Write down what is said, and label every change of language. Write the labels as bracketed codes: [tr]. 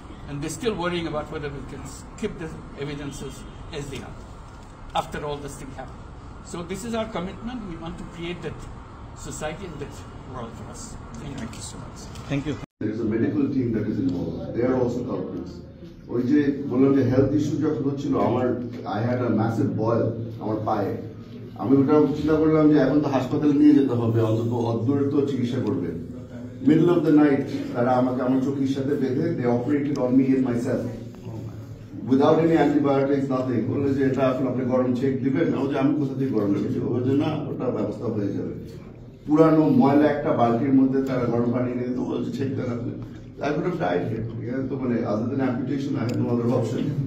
[en] And they're still worrying about whether we can skip the evidences as they are after all this thing happened. So this is our commitment. We want to create that society and that world for us. Thank you so much. Thank you. There is a medical team that is involved. They are also culprits. [bn] ওই যে বললাম যে health issue যখন হচ্ছিল, [en] I had a massive boil [bn] আমার পায়ে, আমি ওটা চিন্তা করলাম যে এখন তো হাসপাতালে নিয়ে যেতে হবে, অন্তত অদূরে তো চিকিৎসা করবে। [en] middle of the night [bn] তারা আমাকে আমার চোখের সাথে বেঁধে [en] they operated on me and myself without any antibiotics, nothing. [bn] বললে যে এটা এখন আপনি গরম ছেক দিবেন, আমি কোথা থেকে গরম রেখেছি, ওই জন্য ওটা ব্যবস্থা হয়ে যাবে। পুরানো ময়লা একটা বালতির মধ্যে তারা গরম পানি নিয়ে তো বলছে ছেক দেন আপনি। [en] I could have died here. [bn] তো মানে [en] other than amputation, I had no other option.